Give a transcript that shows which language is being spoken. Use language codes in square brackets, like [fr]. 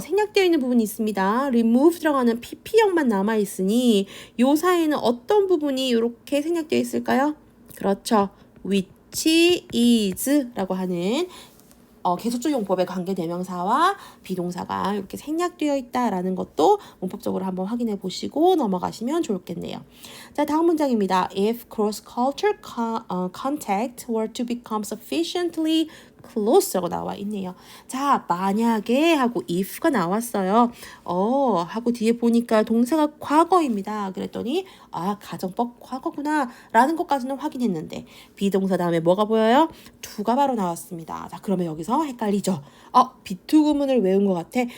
[ko] 생략되어 있는 부분이 있습니다. remove 들어가는 pp형만 남아있으니 요 사이에는 어떤 부분이 이렇게 생략되어 있을까요? 그렇죠. which is 라고 하는 계속적 용법의 관계대명사와 비동사가 이렇게 생략되어 있다라는 것도 문법적으로 한번 확인해 보시고 넘어가시면 좋겠네요. 자, 다음 문장입니다. [en] If cross-cultural contact were to become sufficiently close [ko] 라고 나와 있네요. 자, 만약에 하고 if가 나왔어요. 하고 뒤에 보니까 동사가 과거입니다. 그랬더니 가정법 과거구나 라는 것까지는 확인했는데 비동사 다음에 뭐가 보여요? to가 바로 나왔습니다. 자, 그러면 여기서 헷갈리죠. be2 구문을 외운 것 같아.